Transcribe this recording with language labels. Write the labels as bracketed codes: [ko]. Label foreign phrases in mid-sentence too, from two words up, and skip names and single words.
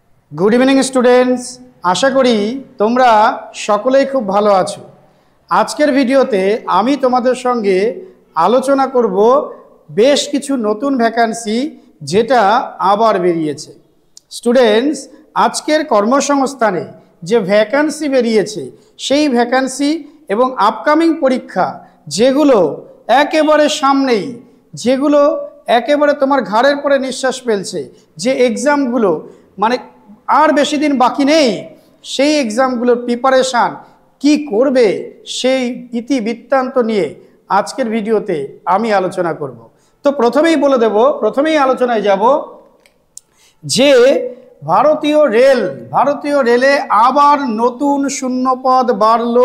[en] Good evening students. [bn] আশা করি তোমরা সকলেই খুব ভালো আছো। আজকের ভিডিওতে আমি তোমাদের সঙ্গে আলোচনা করব বেশ কিছু নতুন ভ্যাকেন্সি যেটা আবার বেরিয়েছে। স্টুডেন্টস, আজকের কর্মসংস্থানে যে ভ্যাকেন্সি বেরিয়েছে সেই ভ্যাকেন্সি এবং আপকামিং পরীক্ষা যেগুলো একেবারে সামনেই, যেগুলো একেবারে তোমার ঘাড়ের পরে নিশ্বাস ফেলছে, যে এক্সামগুলো মানে আর বেশি দিন বাকি নেই, সেই এক্সামগুলোর প্রিপারেশন কি করবে সেই ইতিবৃত্তান্ত নিয়ে আজকের ভিডিওতে আমি আলোচনা করব। তো প্রথমেই বলে দেব, প্রথমেই আলোচনায় যাব যে ভারতীয় রেলে আবার নতুন শূন্যপদ বাড়লো।